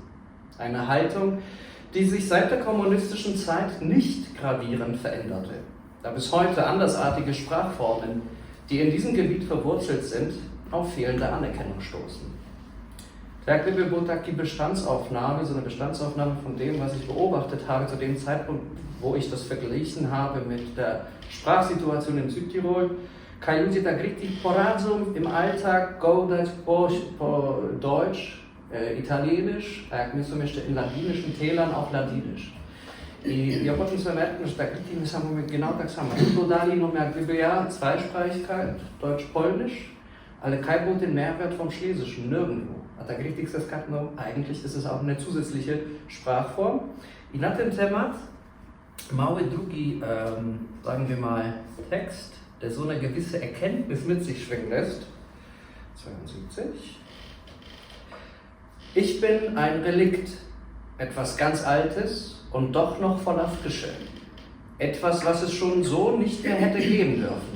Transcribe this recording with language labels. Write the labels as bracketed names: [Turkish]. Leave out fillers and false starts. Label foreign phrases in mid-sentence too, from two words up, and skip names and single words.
[German] Eine Haltung, die sich seit der kommunistischen Zeit nicht gravierend veränderte, da bis heute andersartige Sprachformen, die in diesem Gebiet verwurzelt sind, auf fehlende Anerkennung stoßen. Der Klippe wurde die Bestandsaufnahme, so eine Bestandsaufnahme von dem, was ich beobachtet habe, zu dem Zeitpunkt, wo ich das verglichen habe mit der Sprachsituation in Südtirol. [Silesian] Kaj ludzie tak richtig poradzą [German] im Alltag [Silesian] gołdać po Deutsch, Italienisch, a jak my są jeszcze [German] in ladinischen Tälern auch Ladinisch. [Silesian] I ja potem sobie merken, że tak my samo genau tak samo. Dodali no jak gdyby ja [German] Zweisprachigkeit, Deutsch-Polnisch, [Silesian] ale kaj był [German] den Mehrwert vom Schlesischen? Nirgendwo. [Silesian] A tak [German] richtig ist das no, eigentlich ist es auch eine zusätzliche Sprachform. [Silesian] I na ten temat mały drugi, [German] sagen wir mal, Text, der so eine gewisse Erkenntnis mit sich schwingen lässt. 72. Ich bin ein Relikt, etwas ganz Altes und doch noch voller Frische. Etwas, was es schon so nicht mehr hätte geben dürfen.